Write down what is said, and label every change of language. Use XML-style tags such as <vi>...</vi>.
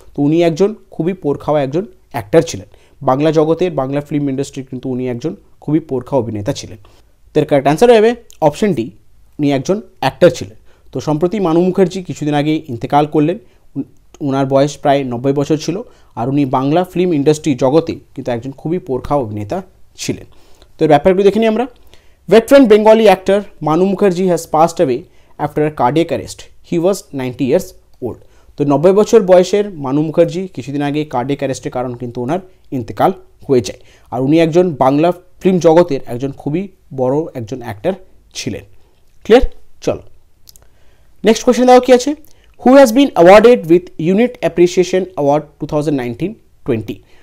<bn>তো উনি একজন খুবই পোরখাওয়া একজন অ্যাক্টর ছিলেন। বাংলা জগতের, বাংলা ফিল্ম ইন্ডাস্ট্রির কিন্তু উনি একজন খুবই পোরখা অভিনেতা ছিলেন। তো এর কারেক্ট অ্যান্সার হবে অপশন ডি, উনি একজন অ্যাক্টর ছিলেন। তো সম্প্রতি মানু মুখার্জি কিছুদিন আগে ইন্তেকাল করলেন। ওনার বয়স প্রায় 90 বছর ছিল। আর উনি বাংলা ফিল্ম ইন্ডাস্ট্রি জগতে কিন্তু একজন খুবই পোরখা অভিনেতা ছিলেন। তো এর ব্যাপারগুলো দেখে নিই আমরা।</bn> <en>veteran Bengali actor Manu Mukherjee has passed away after a cardiac arrest. He was 90 years old.</en> <bn>তো 90 বছর বয়সের মানু মুখার্জি কিছুদিন আগে কার্ডিয়াক অ্যারেস্টের কারণ কিন্তু ওনার ইন্তেকাল হয়ে যায়। আর উনি একজন বাংলা ফিল্ম জগতের একজন খুবই বড় একজন অ্যাক্টর ছিলেন। ক্লিয়ার? চলো</bn> <en>next question</en> <bn>দেওয়া কি আছে,</bn> <en>Who has been awarded with unit appreciation award 2019-20।</en>